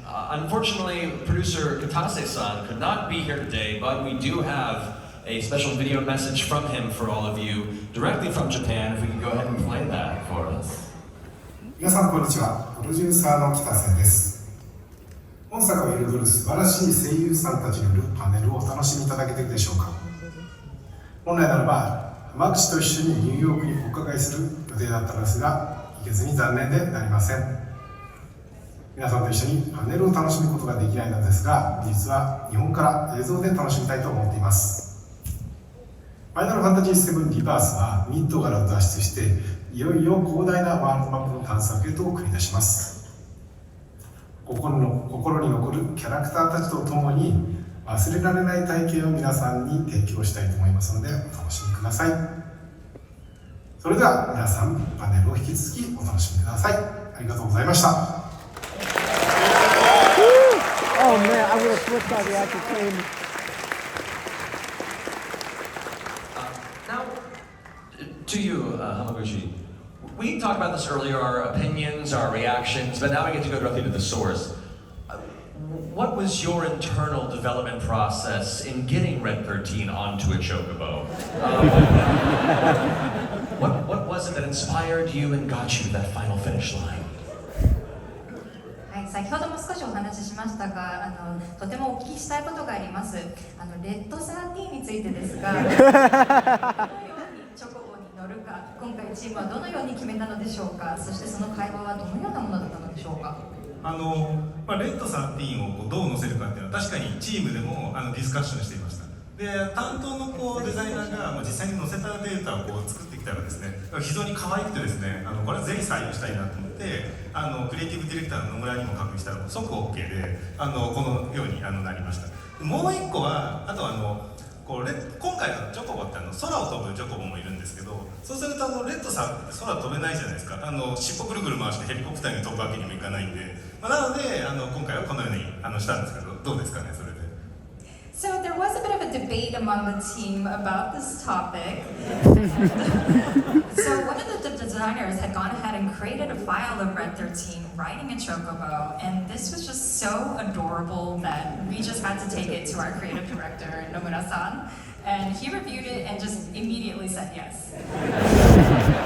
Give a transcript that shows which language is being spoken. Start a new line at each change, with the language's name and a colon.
English: Unfortunately, producer Katase-san could not be here today, but we do have a special video message from him for all of you, directly from Japan. If we can go ahead and play that for us.
Japanese: 皆さんこんにちは。プロデューサーの北瀬です。本作を彩る素晴らしい声優さんたちによるパネルをお楽しみいただけているでしょうか。本来ならば浜口と一緒にニューヨークにお伺いする予定だったのですが、行けずに残念でなりません。皆さんと一緒にパネルを楽しむことができないのですが、実は日本から映像で楽しみたいと思っています。ファイナルファンタジー7リバースはミッドから脱出して、いよいよ広大なワールドマップの探索へと繰り出します。心に残るキャラクターたちと共に忘れられない体験を皆さんに提供したいと思いますので、お楽しみください。それでは皆さんパネルを引き続きお楽しみください。ありがとうございました。
English: Oh man, I would have flipped out the actual came. Now, to you, Hamaguchi, we talked about this earlier, our opinions, our reactions, but now we get to go directly to the source. What was your internal development process in getting Red 13 onto a chocobo? What was it that inspired you and got you to that final finish line?
Japanese: はい、先ほども少しお話ししましたが、とてもお聞きしたいことがあります。レッド13についてですが、どのようにチョコボに乗るか、今回チームはどのように決めたのでしょうか。そしてその会話はどのようなものだったのでしょうか。レッド13をどう載せるかっていうのは確かにチームでもディスカッションしていました。で、担当のデザイナーが実際に載せたデータを作ってきたらですね、非常に可愛くてですね、これはぜひ採用したいなと思って、クリエイティブディレクターの野村にも確認したら即 OK で、このようになりました。もう一個は、あと今回のチョコボって空を飛ぶチョコボもいるんですけど、そうするとレッドさんって空飛べないじゃないですか。尻尾ぐるぐる回してヘリコプターに飛ぶわけにもいかないんで、なので今回はこのようにしたんですけど、どうですかね、それで。
English: So there was a bit of a debate among the team about this topic. So one of the designers had gone ahead and created a file of Red 13 riding a chocobo, and this was just so adorable that we just had to take it to our creative director, Nomura-san, and he reviewed it and just immediately said yes.